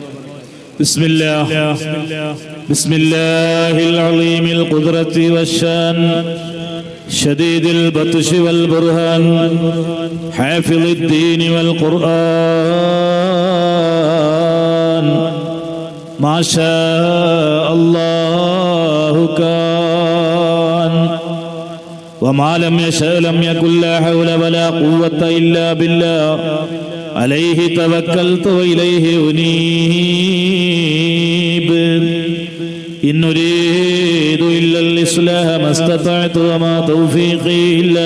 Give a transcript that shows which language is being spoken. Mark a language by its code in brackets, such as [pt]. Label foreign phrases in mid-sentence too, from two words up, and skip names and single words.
[ar] بسم الله العليم القدرة والشأن شديد البطش والبرهان حافظ الدين والقرآن ما شاء الله كان وما لم يشأ لم يكن لا حول ولا قوة إلا بالله عليه توكلت وإليه أنيب إن أريد إلا الإصلاح ما استطعت وما توفيقي إلا